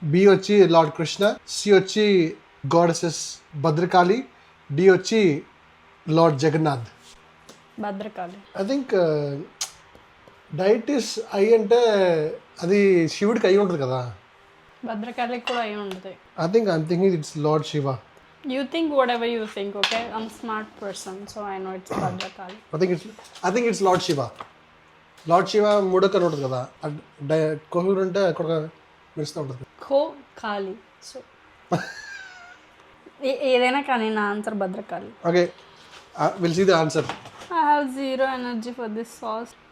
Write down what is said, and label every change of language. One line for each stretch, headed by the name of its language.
Telugu: B వచ్చి lord Krishna, C వచ్చి goddesses Bhadrakali, D వచ్చి lord Jagannadh. Bhadrakali.
English: I think deities
Telugu: I అంటే అది శివుడికి అయి ఉంటుంది కదా. భద్రకాళికి కూడా అయి ఉంటుంది.
English: I I'm thinking it's Lord Shiva. You think whatever you think, okay? I'm a smart person, so I know it's Bhadrakali. I think it's Lord Shiva.
Telugu: Lord Shiva మూడో కన్ను ఉంటుంది కదా, కోహినూర్ అంటే అక్కడ మెరుస్తూ ఉంటుంది. ఖో ఖాళీ. సో ఏదైనా కానీ నా answer Bhadrakali.
English: Okay, will see the answer. I have zero energy for this sass.